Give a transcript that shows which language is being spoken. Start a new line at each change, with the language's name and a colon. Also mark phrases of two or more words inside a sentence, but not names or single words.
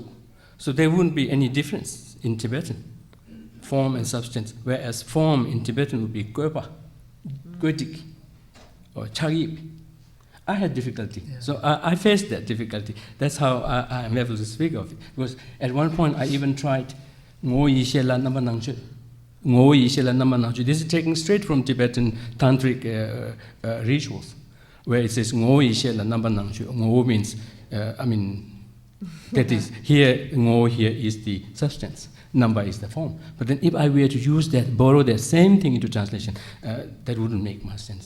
English: So there wouldn't be any difference in Tibetan, form and substance, whereas form in Tibetan would be Gopa, Godik, or Chagib. I had difficulty. Yeah. So I faced that difficulty. That's how I am able to speak of it. Because at one point I even tried
Tibetan: Ngo Yishe La Nama Nangche. Ngo Yishe La Nama Nangche.
English: This is taken straight from Tibetan tantric rituals, where it says
Tibetan: Ngo Yishe La Nama Nangche.
English: Ngo means, that is, here, Ngo here is the substance. Number is the form. But then if I were to use that, borrow that same thing into translation, that wouldn't make much sense.